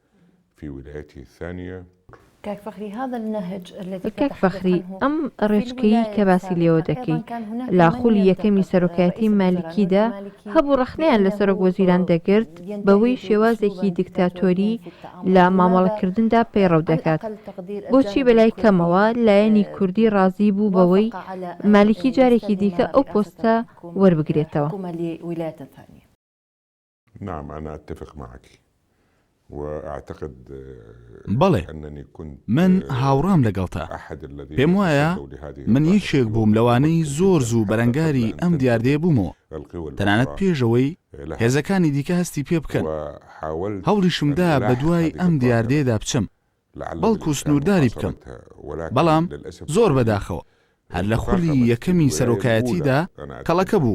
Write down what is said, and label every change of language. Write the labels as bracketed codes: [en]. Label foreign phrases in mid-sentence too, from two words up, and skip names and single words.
[ckb] کاک فەخری، ئەم ڕێچکەی کە باسی لێوە دەکەی لە خولی یەکەمی سەرۆکایەتی مالیکیدا هەبوو ڕەخنەیان لە سەرۆکوەزیران دەگرت بەوەی شێوازێکی دیکتاتۆری لە مامەڵەکردندا پەیڕەو دەکات. بۆچی بەلای کەمەوە لایەنی کوردی ڕازی بوو بەوەی مالیکی جارێکی دیکە ئەو پۆستە وەربگرێتەوە؟ [ar] نعم أنا أتفق معك. [ckb] بەڵێ، من هاوڕام لەگەڵتە. پێم وایە من یەکێک بووم لەوانەی زۆر زوو بەرەنگاری ئەم دیاردەیە بوومەوە، تەنانەت پێشەوەی هێزەکانی دیکە هەستی پێ بکەن. هەوڵیشمدا بە دوای ئەم دیاردەیەدا بچم، بەڵکو سنوورداری بکەم، بەڵام زۆر بەداخەوە هەر لە خولی یەکەمی سەرۆکایەتیدا کەڵەکە بوو.